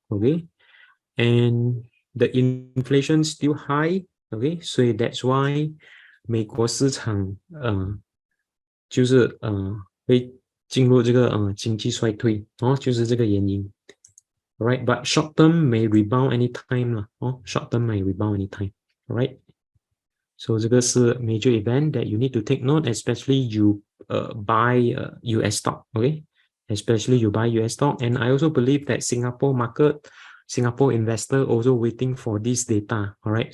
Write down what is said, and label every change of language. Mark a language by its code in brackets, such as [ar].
[en] Okay, and the inflation still high. Okay, so that's why [zh] 美国市场就是会进入这个经济衰退哦，就是这个原因。 [en] Right, but short term may rebound anytime 啦，哦 ，short term may rebound anytime. Right. So [zh] 这个是 [en] major event that you need to take note, especially you buy US stock, okay? Especially you buy US stock, and I also believe that Singapore market, Singapore investor also waiting for this data, all right?